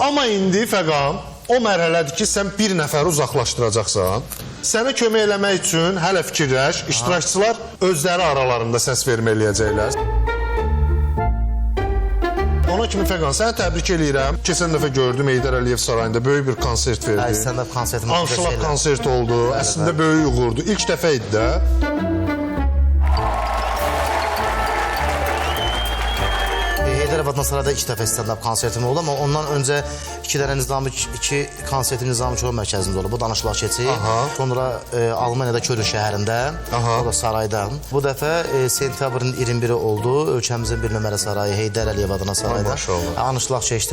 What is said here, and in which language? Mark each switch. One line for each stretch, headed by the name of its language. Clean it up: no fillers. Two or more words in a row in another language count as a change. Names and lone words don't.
Azerbaijani: Amma indi Fəqan, o mərhələdir ki, sən bir nəfəri uzaqlaşdıracaqsan. Sənə kömək eləmək üçün hələ fikirləş, iştirakçılar özləri aralarında səs vermə eləyəcəklər. Ona kimi Fəqan, səni təbrik eləyirəm. Keçən dəfə gördüm Heydər Əliyev sarayında böyük bir konsert verdi. Stand-up konsertim. Anşlaq konsert oldu, əslində böyük uğurdu. İlk dəfə idi də. Heydər Əliyev Sarayda 2 dəfə stand-up konsertim oldu, amma ondan öncə 2 konsertim Nizami Çorlu mərkəzində oldu. Bu danışıqlar keçir. Sonra Almaniyada Körün şəhərində, o da saraydan. Bu dəfə sentyabrın 21-i oldu. Ölkəmizin bir nömrə sarayı Heydər Əliyev adına sarayda. Danışıqlar keçdi.